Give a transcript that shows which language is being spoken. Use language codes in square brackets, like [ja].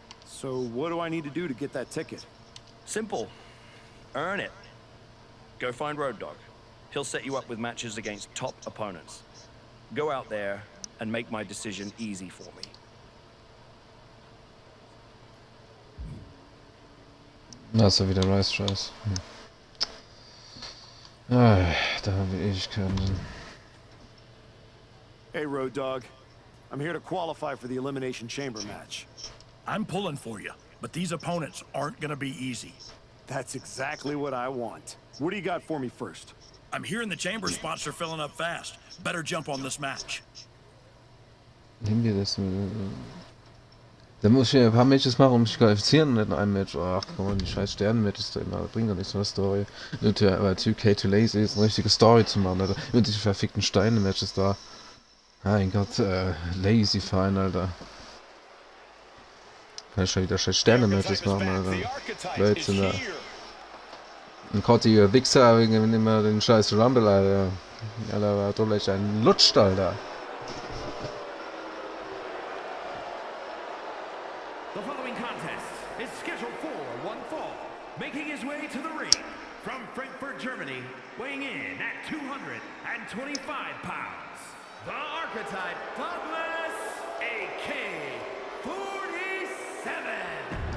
[en] So what do I need to do to get that ticket? Simple. Earn it. Go find Road Dogg. He'll set you up with matches against top opponents. Go out there and make my decision easy for me. [de] Das ist wieder Rice-Scheiß. Da haben wir Ewigkeiten. [en] Hey, Road Dogg. I'm here to qualify for the Elimination Chamber match. I'm pulling for you, but these opponents aren't gonna be easy. That's exactly what I want. What do you got for me first? I'm hearing the chamber spots are filling up fast. Better jump on this match. [de] Nehmen wir das. Da muss ich ein paar Matches machen, um mich zu qualifizieren und nicht in einem Match. Ach, komm on, die scheiß Sternen-Matches da immer. Das bringt doch nichts von der Story. Nur weil 2K [en] too lazy [de] ist, eine richtige Story zu machen, Alter. Mit diesen verfickten Steine-Matches da. Mein Gott, lazy Fine, Alter. Kann ich schon wieder scheiß Sterne-Matches machen, Alter. Blödsinn, da. Ein kottiger Wichser, wegen immer den scheiß Rumble, Alter. Ja, da war doch gleich ein Lutscht, Alter. [en] The following contest is scheduled for one fall. Making his way to the ring from Frankfurt, Germany, weighing in at 225 pounds, the archetype Douglas AK-47.